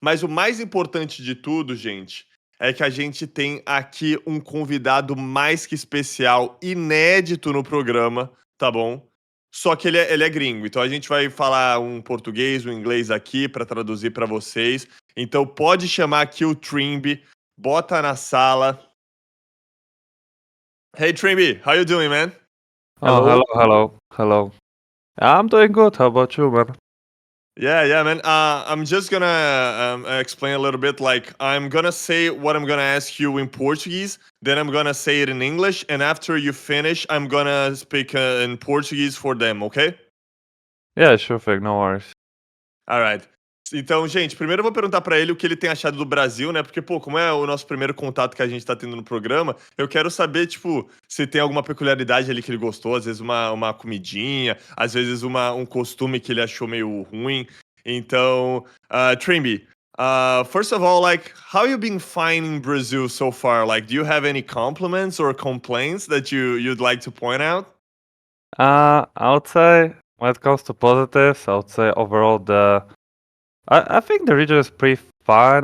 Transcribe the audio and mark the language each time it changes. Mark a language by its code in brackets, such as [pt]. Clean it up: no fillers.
[pt] Mas o mais importante de tudo, gente, é que a gente tem aqui um convidado mais que especial, inédito no programa, tá bom? Só que ele é gringo, então a gente vai falar um português, um inglês aqui para traduzir para vocês. Então pode chamar aqui o Trymbi, bota na sala. [en] Hey Trymbi, how you doing, man? Oh, hello. I'm doing good. How about you, man? Yeah, man. I'm just gonna explain a little bit. Like, I'm gonna say what I'm gonna ask you in Portuguese, then I'm gonna say it in English, and after you finish, I'm gonna speak in Portuguese for them, okay? Yeah, sure thing. No worries. Alright. [pt] Então, gente, primeiro eu vou perguntar pra ele o que ele tem achado do Brasil, né? Porque, pô, como é o nosso primeiro contato que a gente tá tendo no programa, eu quero saber, tipo, se tem alguma peculiaridade ali que ele gostou, às vezes uma comidinha, às vezes um costume que ele achou meio ruim. [en] Então, Trymbi, first of all, like, how you been finding Brazil so far? Like, do you have any compliments or complaints that you'd like to point out? I would say when it comes to positives, I would say overall I think the region is pretty fine.